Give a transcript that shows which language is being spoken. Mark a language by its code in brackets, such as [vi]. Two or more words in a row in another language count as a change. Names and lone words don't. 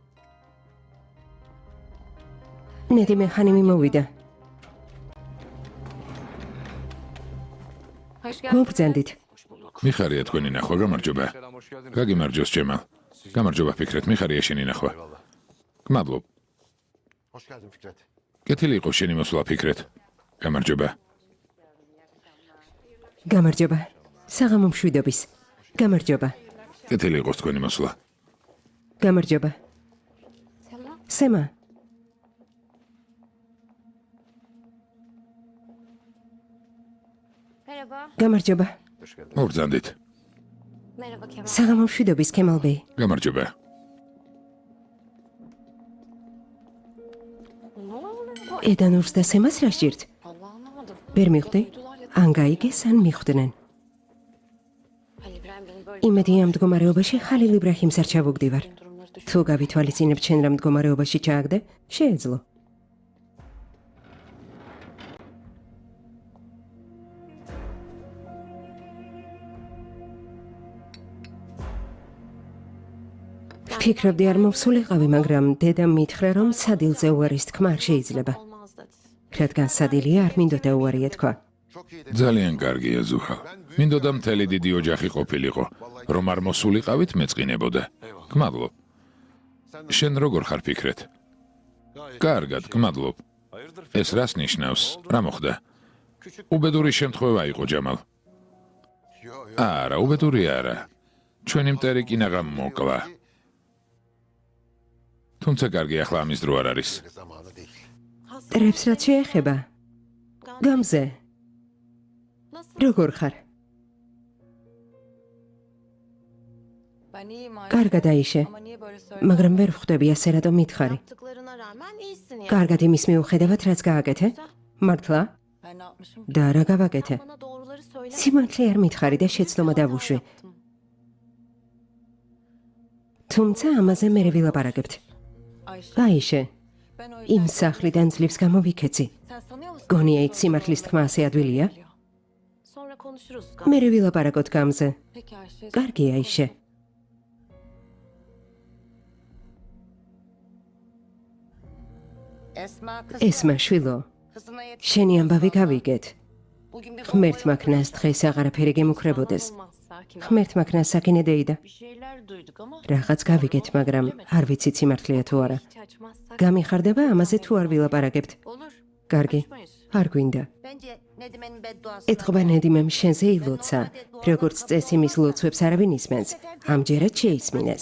[ka] ნედიმე ხანიმი მოვიდა. მობრძანდით. მიხარია თქვენი ნახვა, გამარჯობა. გაგიმარჯოს ჭემალ. გამარჯობა ფიქრეთ, მიხარია შენი ნახვა. გმადლობ. [tr] Hoş geldin Fikret. [ka] კეთილი იყო შენი მოსვლა ფიქრეთ. გამარჯობა. გამარჯობა. საღამო მშვიდობის. გამარჯობა. კეთილი იყო თქვენი მოსვლა. გამარჯობა. სემა. [tr] Merhaba. [ka] გამარჯობა. მობრძანდით. [tr] Merhaba Kemal. [ka] საღამო მშვიდობის ქემალ ბეი. გამარჯობა. [tr] Ne oluyor? [ka] ედანურს და სემას რა სჭირთ? [tr] Allah anlamadım. [ka] ვერ მიხვდი? ან გაიგეს, ან მიხვდნენ. [tr] Ali İbrahim beni böyle [ka] იმედი ამ მდგომარეობაში ხალილ იბრაჰიმს არ ჩავუგდივარ. [tr] durumları düşün. [ka] თუ გავითვალისწინებ ჩვენ რა მდგომარეობაში ჩააგდე, შეეძლო. ვფიქრობდი არ მოვსულიყავი, მაგრამ დედამ მითხრა, რომ სადილზე უარის თქმა არ შეიძლება. [tr] Olmaz dedi. [ka] რადგან სადილია არ მინდოდა უარი ეთქვა. [tr] Çok iyi de. [ka] ძალიან კარგია ზუჰა. მინდოდა მთელი დიდი ოჯახი ყოფილიყო, რომ არ მოსულიყავით მეწყინებოდა. გმადლობ. შენ როგორ ხარ ფიქრეთ? კარგად, გმადლობ. ეს რას ნიშნავს? რა მოხდა? უბედური შემთხვევა იყო ჯამალ. [tr] Yo, yo. [ka] არა, უბედური არა. ჩვენი მტერი კინაღამ მოკლა. თუმცა კარგი ახლა ამის დრო არ არის. [tr] Zamanı değil. [ka] ტრებს რაც შეეხება. გამზე, [tr] Nasıl? [ka] როგორ ხარ? [tr] Ben iyiyim Ayşe. [ka] კარგად აიშე, [tr] Ama niye böyle söylüyorsun? [ka] მაგრამ ვერ ვხვდები ასე რატო მითხარი. [tr] Yaptıklarına rağmen iyisin ya. [ka] კარგად იმის მიუხედავად რაც გააკეთე? მართლა? [tr] Ben ne yapmışım ki? [ka] და რა გავაკეთე? [tr] Bana doğruları söyle. [ka] სიმართლე არ მითხარი და შეცდომა დავუშვი. თუმცა ამაზე მე ვილაპარაკებთ. Ayşe. აიშე, [tr] Ben o [ka] იმ [tr] yüzden... [ka] სახლიდან ძლივს გამოვიქეცი. [tr] Sen sanıyor musun? [ka] გონია იქ სიმართლის თქმა ასე ადვილია? [tr] Sonra konuşuruz. [ka] მე ვილაპარაკოთ გამზე. [tr] Peki Ayşe. [ka] კარგი აიშე. [tr] Esma kız. [ka] ესმა შვილო, [tr] Kızına yetiş. [ka] შენი ამბავი გავიგეთ. [tr] Bugün bir [ka] ღმერთმა ქნას დღეს აღარაფერი გემუქრებოდეს. [tr] Olmaz, sakin ol. [ka] ღმერთმა ქნას საკინე დეიდა. [tr] Bir şeyler duyduk ama [ka] რაღაც გავიგეთ, მაგრამ არ ვიცით სიმართლეა თუ არა. [tr] hiç açmazsak [ka] გამიხარდება ამაზე თუ არ ვილაპარაკებთ. [tr] olur. [ka] კარგი, [tr] konuşmayız. [ka] არ გვინდა. [tr] Bence Nedime'nin bedduası. [ka] ეთყობა ნედიმემ შენზე ილოცა. როგორც წესი მის ლოცვებს არავინ ისმენს. ამჯერად შეისმინეს.